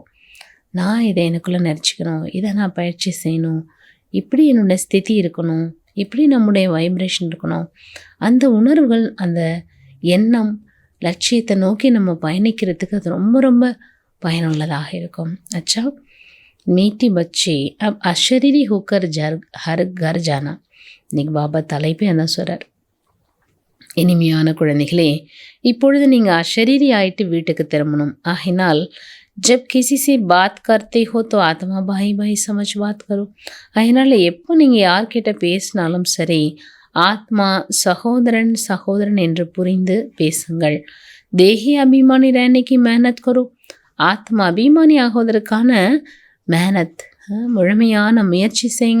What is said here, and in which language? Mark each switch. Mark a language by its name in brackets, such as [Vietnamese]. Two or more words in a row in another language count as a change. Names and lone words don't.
[Tamil] நான் இதை எனக்குள்ளே நிறச்சிக்கணும், இதை நான் பயிற்சி செய்யணும், இப்படி என்னோடய ஸ்திதி இருக்கணும், இப்படி நம்முடைய வைப்ரேஷன் இருக்கணும். அந்த உணர்வுகள் அந்த எண்ணம், லட்சியத்தை நோக்கி நம்ம பயணிக்கிறதுக்கு அது ரொம்ப ரொம்ப பயனுள்ளதாக இருக்கும். [Hindi] अच्छा मीठी बच्चे अब अशरीरी होकर हर घर जाना. [Tamil] இன்னைக்கு பாபா தலைப்பே அதான் சொல்கிறார். இனிமையான குழந்தைகளே, இப்பொழுது நீங்கள் அஷரீரி ஆயிட்டு வீட்டுக்கு திரும்பணும். [Hindi] ஆகினால் जब किसी से बात करते हो तो आत्मा भाई भाई समझ बात करो. [Tamil] அதனால் எப்போ நீங்கள் யார்கிட்ட பேசினாலும் சரி, ஆத்மா சகோதரன் சகோதரன் என்று புரிந்து பேசுங்கள். [Hindi] देही अभिमानी रहने की मेहनत करो. [Tamil] ஆத்மா அபிமானி ஆகுவதற்கான மேனத், முழுமையான முயற்சி செய்யுங்க.